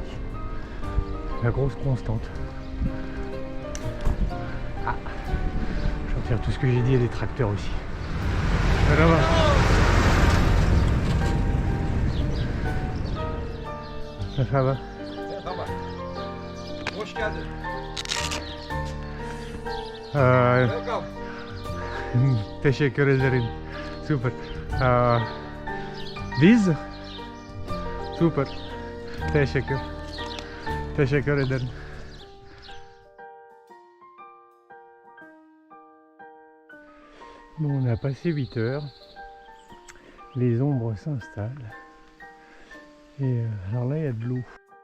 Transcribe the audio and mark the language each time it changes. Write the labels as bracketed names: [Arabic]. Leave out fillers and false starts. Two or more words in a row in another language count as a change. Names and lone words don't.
[French] La grosse constante. Ah, je retire tout ce que j'ai dit à des tracteurs aussi. Voilà, va. Ça va. [Turkish] Hoş geldin. [English] Welcome. [Turkish] Teşekkür ederim. Super. Biz? Super. Teşekkür. Teşekkür ederim. [French] Bon, on a passé 8 heures. Les ombres s'installent. Et alors là, il y a de l'eau.